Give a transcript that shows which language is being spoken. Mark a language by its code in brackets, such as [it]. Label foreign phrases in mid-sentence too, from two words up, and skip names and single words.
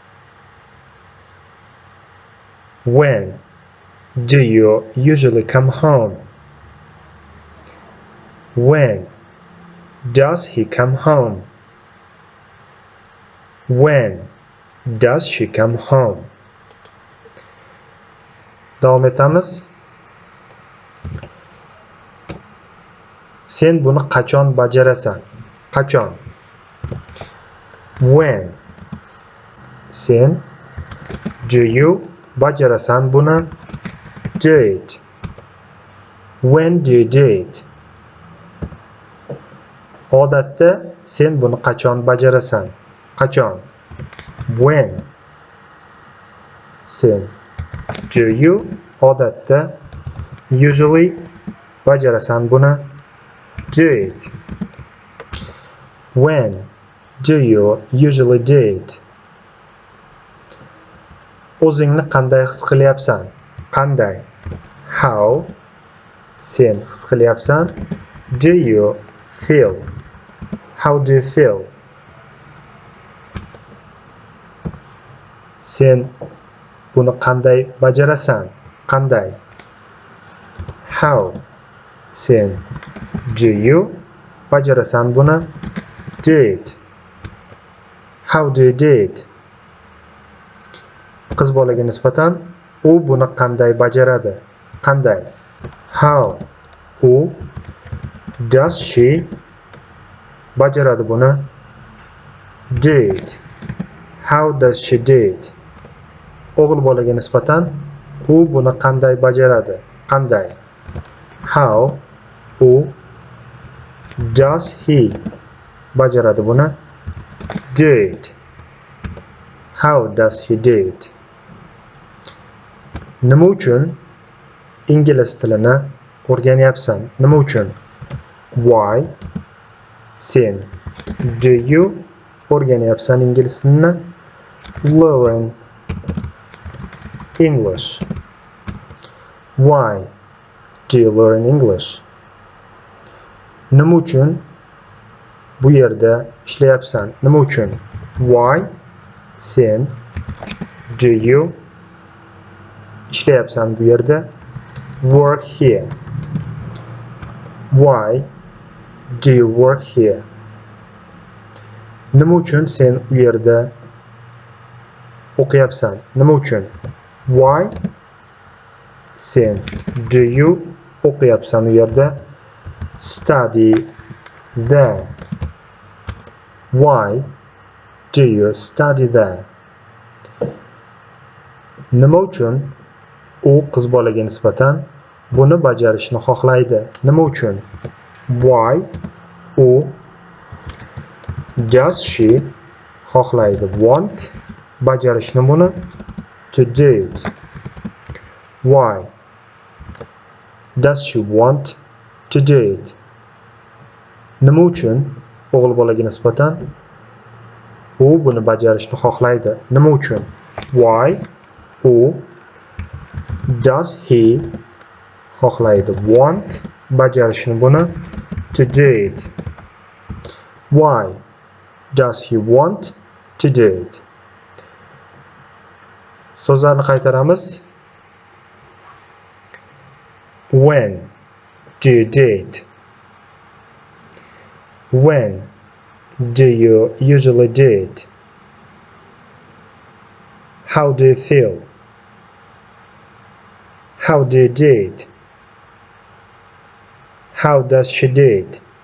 [en] When do you usually come home? When does he come home? When does she come home? [uz] Davom etamiz. Sen buni qachon bajarasan? Qachon? [en] When. [uz] Sen [en] do you [uz] bajarasan buni? [en] Do it. When do you do it? [uz] Odatda sen buni qachon bajarasan? Qachon? When. Sen [en] do you [uz] odatda usually bajarasan buni? [en] Do it. When do you usually do it? [uz] O'zingni qanday his qilyapsan? Qanday? How sen his qilyapsan? [en] Do you feel? How do you feel? [uz] Sen buni qanday bajarasan? Qanday? How sen [en] do you [uz] bajarasan buni? [en] Do it. How do you do it? [uz] Qiz bolaga nisbatan u buni qanday bajaradi? Qanday? How u [en] does she [uz] bajaradi buni? [en] Do it. How does she do it? [uz] O'g'il bolaga nisbatan u buni qanday bajaradi? Qanday? How u [en] does he [uz] bajaradi buni? [en] Do it. How does he do it? [uz] Nima uchun ingliz tilini o'rganyapsan? Nima uchun? Why? Sen. [en] Do you [uz] o'rganyapsan ingliz tilini? [en] Learn English. Why do you learn English? [uz] Nima uchun bu yerda ishlayapsan? Nima uchun? Why? Sen. [en] Do you [uz] ishlayapsan bu yerda? [en] Work here. Why do you work here? [uz] Nima uchun sen u yerda o'qiyapsan? Nima uchun? Why? Sen. [en] Do you [uz] o'qiyapsan u yerda? [en] Study there. Why do you study there? [uz] Nima uchun u qiz bolaga nisbatan buni bajarishni xohlaydi? Nima uchun? Why u [en] does she [uz] xohlaydi? [en] Want [uz] bajarishni buni [en] to do it. Why does she want to do it? [uz] Nima uchun o'g'il bolaga nisbatan u buni bajarishni xohlaydi? Nima uchun? Why u [en] does he [uz] xohlaydi? [en] Want [uz] bajarishni buni [en] to do it. Why does he want to do it? [uz] So'zlarni qaytaramiz. [en] When do you do it? When do you usually do it? How do you feel? How do you do it? How does she do it?